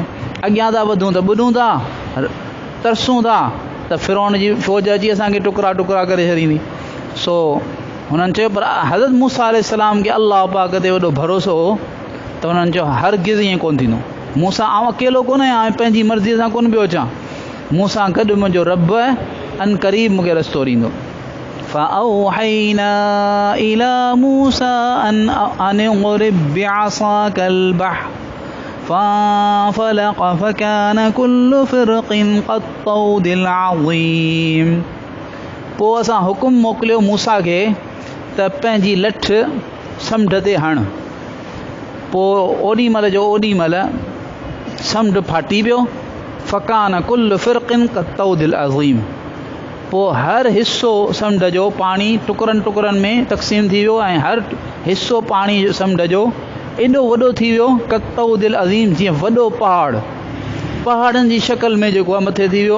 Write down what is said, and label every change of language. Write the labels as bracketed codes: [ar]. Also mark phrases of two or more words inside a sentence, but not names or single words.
[sd] अॻियां था वधूं त ॿुॾूं था, तरसूं था त फिरौन जी फ़ौज अची असांखे टुकड़ा टुकड़ा करे छॾींदी। सो हुननि चयो, पर हज़रत मूसा [ar] अलैहिस्सलाम [sd] खे अल्लाह पाक ते वॾो भरोसो हो त हुननि चयो हरगिज़ ईअं कोन थींदो। मूंसां आउं अकेलो कोन आहियां, ऐं पंहिंजी मर्ज़ीअ सां कोन पियो अचां, मूंसां गॾु मुंहिंजो रब अन क़रीब मूंखे रस्तो ॾींदो। [ar] فأوحينا إلى موسى أن اضرب بعصاك البحر فانفلق فكان كل فرق كالطود العظيم। [sd] पोइ असां हुकुम मोकिलियो मूसा खे त पंहिंजी लठ समुंड ते हण। पोइ ओॾी महिल जो ओॾी महिल समुंड फाटी पियो। [ar] فكان كل فرق كالطود العظيم, [sd] पोइ हर हिसो समुंड जो पाणी टुकरनि टुकरनि में तक़सीम थी वियो ऐं हर हिसो पाणी समुंड जो एॾो वॾो थी वियो, [ar] كالطود العظيم, [sd] जीअं वॾो पहाड़नि जी शक्ल में जेको आहे मथे थी वियो।